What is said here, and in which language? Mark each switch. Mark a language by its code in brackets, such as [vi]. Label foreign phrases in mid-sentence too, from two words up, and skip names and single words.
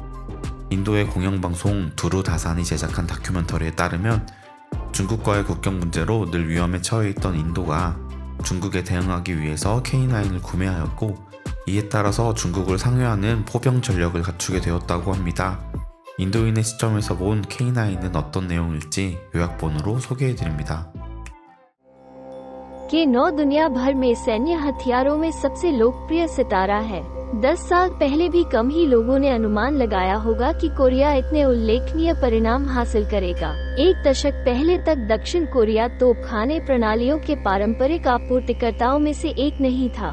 [ko] 인도의 공영방송 두루다산이 제작한 다큐멘터리에 따르면 중국과의 국경 문제로 늘 위험에 처해 있던 인도가 중국에 대응하기 위해서 K9을 구매하였고, 이에 따라서 중국을 상회하는 포병 전력을 갖추게 되었다고 합니다. 인도인의 시점에서 본 K9은 어떤 내용일지 요약본으로 소개해드립니다. [hi] K9 दुनिया भर में सैन्य हथियारों में सबसे लोकप्रिय सितारा है। 10 साल पहले भी कम ही लोगों ने अनुमान लगाया होगा कि कोरिया इतने उल्लेखनीय परिणाम हासिल करेगा। एक दशक पहले तक दक्षिण कोरिया तोपखाने प्रणालियों के पारंपरिक आपूर्तिकर्ताओं में से एक नहीं था।